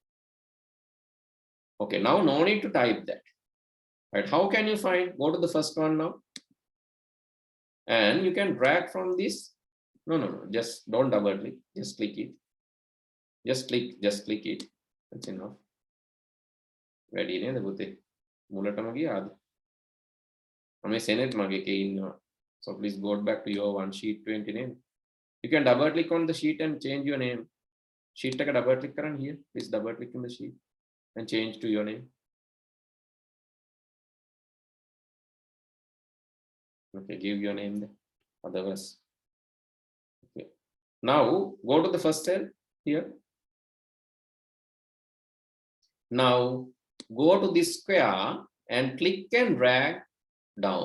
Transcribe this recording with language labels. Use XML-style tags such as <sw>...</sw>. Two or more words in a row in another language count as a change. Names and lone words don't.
<en>Okay, now no need to type that. Right? How can you find? Go to the first one now. And you can drag from this. No, just don't double click. Just click it. Just click it. That's enough. Ready?</en> <si>මුලටම ගියාද? මම සෙනෙත් මගේ එකේ ඉන්නවා.</si> <en>So please go back to your one sheet 20 name. You can double click on the sheet and change your name. Sheet එක double click කරන්න here. Please double click on the sheet and change to your name. Okay, give your name there. Otherwise. Okay. Now go to the first cell here. Now go to this square and click and drag down.</en>